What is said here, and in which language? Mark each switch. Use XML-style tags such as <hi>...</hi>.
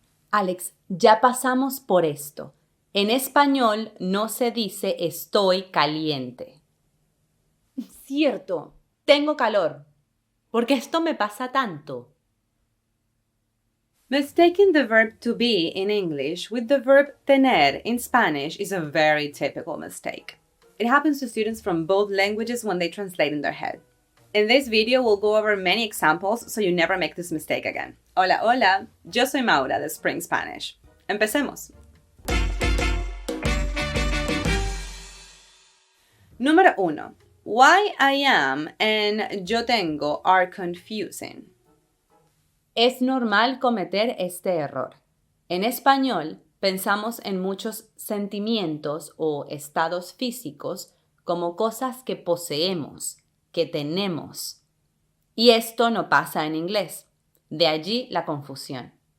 <es>Alex, ya pasamos por esto. En español no se dice estoy caliente. Cierto, tengo calor. Porque esto me pasa tanto.</es> <en>Mistaking the verb to be in English with the verb tener in Spanish is a very typical mistake. It happens to students from both languages when they translate in their head. In this video, we'll go over many examples so you never make this mistake again.</en> <es>Hola, hola, yo soy Maura de Spring Spanish. Empecemos. Número 1.</es> <en>Why I am and yo tengo are confusing.</en> <es>Es normal cometer este error. En español, pensamos en muchos sentimientos o estados físicos como cosas que poseemos, que tenemos. Y esto no pasa en inglés. De allí la confusión.</es>